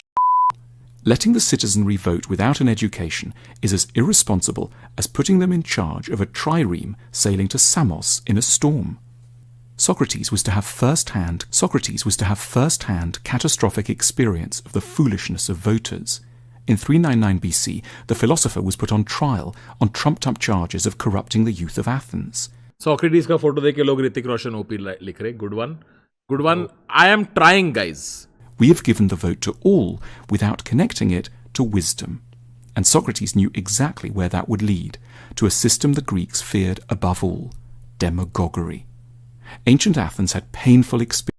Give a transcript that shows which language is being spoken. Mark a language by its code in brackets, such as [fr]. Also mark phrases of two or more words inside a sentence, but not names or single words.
[en] Letting the citizenry vote without an education is as irresponsible as putting them in charge of a trireme sailing to Samos in a storm. Socrates was to have first-hand catastrophic experience of the foolishness of voters. In 399 BC, the philosopher was put on trial on trumped-up charges of corrupting the youth of Athens. [hi] Socrates का फोटो देख के लोग ऋतिक रोशन ओपी लिख रहे, [en] good one, I am trying, guys. We have given the vote to all without connecting it to wisdom. And Socrates knew exactly where that would lead, to a system the Greeks feared above all, demagoguery. Ancient Athens had painful experience.